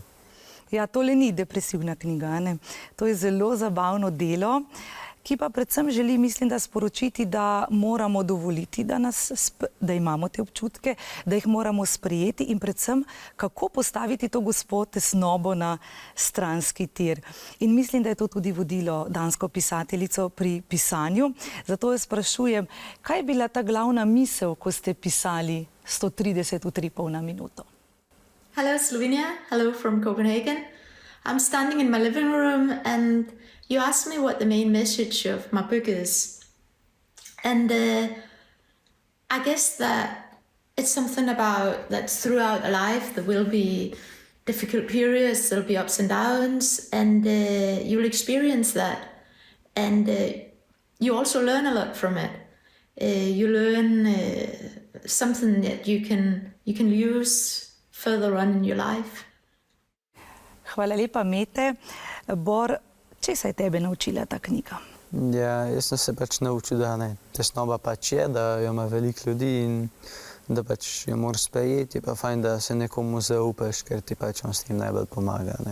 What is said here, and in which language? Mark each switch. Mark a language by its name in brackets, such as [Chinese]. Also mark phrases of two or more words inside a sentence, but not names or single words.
[Slovenian] Ja, tole ni depresivna knjiga, ne? To je zelo zabavno delo, ki pa predvsem želi, mislim, da sporočiti, da moramo dovoliti, da imamo te občutke, da jih moramo sprejeti in predvsem, kako postaviti to gospo tesnobo na stranski tir. In mislim, da je to tudi vodilo dansko pisateljico pri pisanju. Zato jo sprašujem, kaj je bila ta glavna misel, ko ste pisali 130 utripov na minuto? [English] Hello Slovenia, hello from Copenhagen. I'm standing in my living room and you asked me what the main message of my book is. And I guess that it's something about that throughout life there will be difficult periods, there'll be ups and downs, and you'll experience that. And you also learn a lot from it. You learn something that you can use further on in your life. [Slovenian] Hvala lepa, Mete. Bor, česa je tebe naučila ta knjiga? Ja, jaz sem se pač naučil, da ne, tesnoba pač je, da jo ima veliko ljudi in da pač jo moraš sprejeti, je pa fajn, da se nekomu zaupaš, ker ti pač on s tem najbolj pomaga, ne.